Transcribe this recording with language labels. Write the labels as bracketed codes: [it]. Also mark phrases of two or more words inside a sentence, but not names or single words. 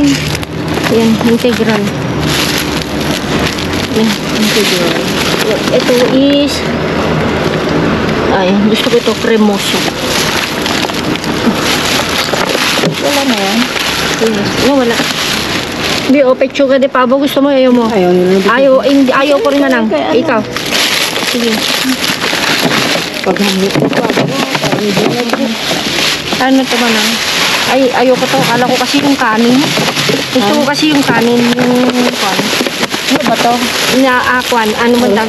[tl] Yan, integral. Yan, integral. Ito is... Ay, gusto ko ito cremoso. Wala na yan. No, wala. Hindi, [es] o, pechuga de pavo. [tl] Gusto mo, ayaw mo? Ayaw nila. Ayaw ko rin na lang. Ikaw. Sige. Paghamit. Ano ito ba na? Ay, ayoko to. Kala ko kasi yung kanin. Gusto ko kasi yung kanin. Yung kwan. Ano ba to? Kwan. Ano mo tawag?